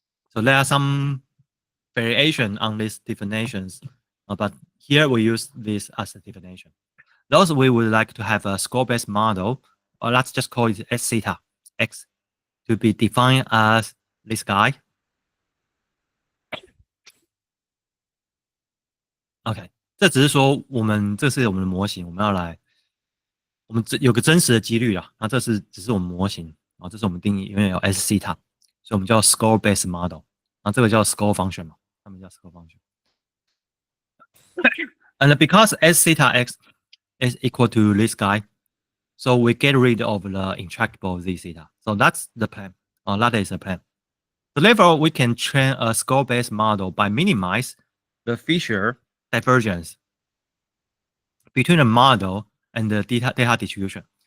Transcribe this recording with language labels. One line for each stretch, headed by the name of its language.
English: So there are some variation on these definitions, but here we use this as a definition. Thus, we would like to have a score-based model, or let's just call it S theta x, to be defined as this guy.
Chinese: OK， 这只是说这是我们的模型，我们要来，我们有个真实的几率啊，那这只是我们模型，然后这是我们定义，因为有 S theta，所以我们叫 score-based model，然后这个叫 score function 嘛，他们叫 score function。
English: And because S theta x is equal to this guy, so we get rid of the intractable z theta. So that's the plan. That is the plan. So therefore, we can train a score-based model by minimize the Fisher divergence between the model and the data distribution.